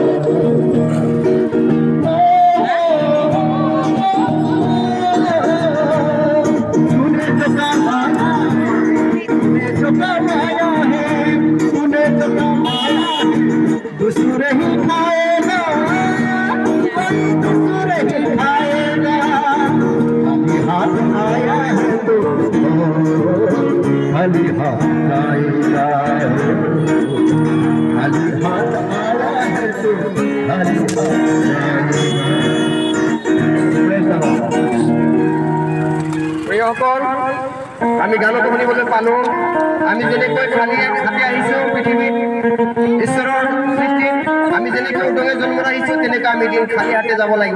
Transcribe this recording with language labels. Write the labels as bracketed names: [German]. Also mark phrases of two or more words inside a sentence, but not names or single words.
[Hindi] तूने जो कमाया है, तूने जो कमाया है, तूने जो कमाया है, दूसरे ही खाएगा, कोई दूसरे ही खाएगा। खाली हाथ आया है तो खाली हाथ आएगा, खाली हाथ आया है तो खाली हाथ आएगा। [Assamese] প্ৰিয়সকল, আমি গানত শুনিবলৈ পালোঁ, আমি যেনেকৈ খালী হাতে আহিছোঁ পৃথিৱীত ঈশ্বৰৰ সৃষ্টিত, আমি যেনেকৈ উদঙে জন্মত আহিছোঁ তেনেকৈ আমি এদিন খালী হাতে যাব লাগিব।